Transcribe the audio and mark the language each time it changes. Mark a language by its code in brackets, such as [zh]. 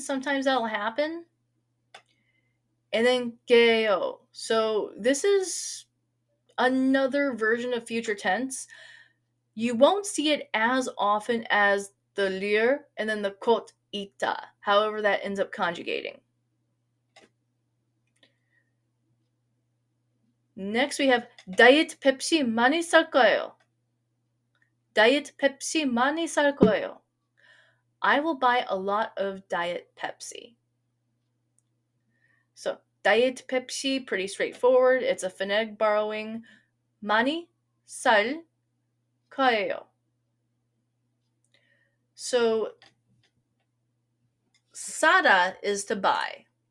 [en] Sometimes that'll happen. And then 게요. So this is another version of future tense. You won't see it as often as the leer and then the 곧 있다, however that ends up conjugating. [ko] Next we have 다이어트 펩시 많이 살 거예요. 다이어트 펩시 많이 살 거예요. [en] I will buy a lot of Diet Pepsi. So, Diet Pepsi, pretty straightforward. It's a phonetic borrowing. [ko] 많이 살 거예요. [en] So, 사다 is to buy.